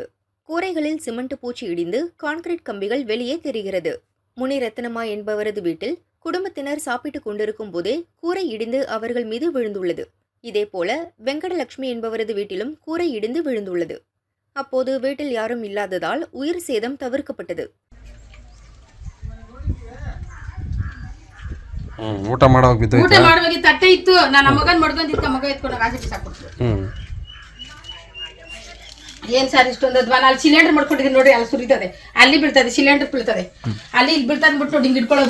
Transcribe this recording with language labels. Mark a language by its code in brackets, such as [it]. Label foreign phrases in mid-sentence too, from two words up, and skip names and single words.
[ta] கூரைகளில் சிமெண்ட் பூச்சி இடிந்து கான்கிரீட் கம்பிகள் வெளியே தெரிகிறது. முனிரத்னமா என்பவரது வீட்டில் குடும்பத்தினர் சாப்பிட்டுக் கொண்டிருக்கும் போதே கூரை இடிந்து அவர்கள் மீது விழுந்துள்ளது. இதேபோல வெங்கடலட்சுமி என்பவரது வீட்டிலும் கூரை இடிந்து விழுந்துள்ளது. அப்போது வீட்டில் யாரும் இல்லாததால் உயிர் சேதம் தவிர்க்கப்பட்டது. [kn] ಊಟ ಮಾಡುವಾಗ ತಟ್ಟೆ ಇತ್ತು. ನನ್ನ ಮಗನ್ ಮಡ್ಕೊಂಡಿದ್ದ ಮಗ ಎತ್ಕೊಂಡು ಆಸೆ ಬಿಸಾಕ್ಬಿಟ್ರು. ಏನ್ ಸರ್ ಇಷ್ಟೊಂದು ಅದ್ವಾ ಅಲ್ಲಿ ಸಿಲಿಂಡರ್ ಮಾಡ್ಕೊಂಡಿದ್ದೀನಿ ನೋಡಿ, ಅಲ್ಲಿ ಸುರಿತದೆ, ಅಲ್ಲಿ ಬೀಳ್ತದೆ, ಸಿಲಿಂಡರ್ ಬೀಳ್ತದೆ, ಅಲ್ಲಿ ಇಲ್ಲಿ ಬೀಳ್ತದೆ ಬಿಟ್ಟು ನೋಡಿ ಹಿಂಗ್ ಇಟ್ಕೊಳ್ಳೋದು.